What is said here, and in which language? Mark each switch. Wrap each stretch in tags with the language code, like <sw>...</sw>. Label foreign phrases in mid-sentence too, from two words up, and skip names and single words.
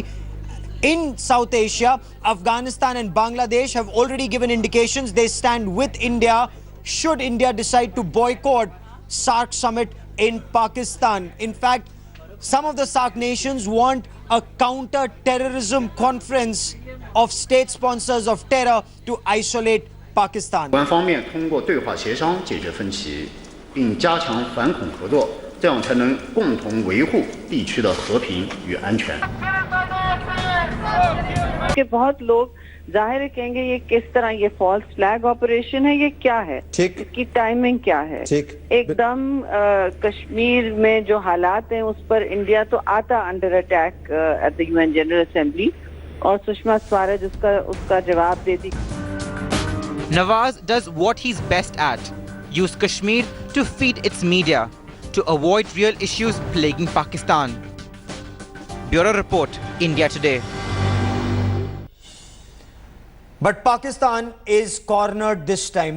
<en>In South Asia, Afghanistan and Bangladesh have already given indications they stand with India should India decide to boycott SAARC summit in Pakistan. In fact, some of the SAARC nations want a counter-terrorism conference of state sponsors of terror to isolate Pakistan.</en> <zh>官方面通过对话协商解决分歧，并加强反恐合作，这样才能共同维护地区的和平与安全。</zh> <hi>कि बहुत लोग जाहिर है कहेंगे ये किस तरह ये</hi> <en>false flag operation</en> <hi>है, ये क्या है, इसकी टाइमिंग क्या है, एकदम कश्मीर में जो हालात हैं उस पर इंडिया तो आता</hi> <en>under attack at the UN General Assembly</en> <hi>और सुषमा स्वराज उसका जवाब दे दी.</hi> <en>Nawaz does what he's best at, use Kashmir to feed its media, to avoid real issues plaguing Pakistan. Bureau Report, India Today. But Pakistan is cornered this time.</en>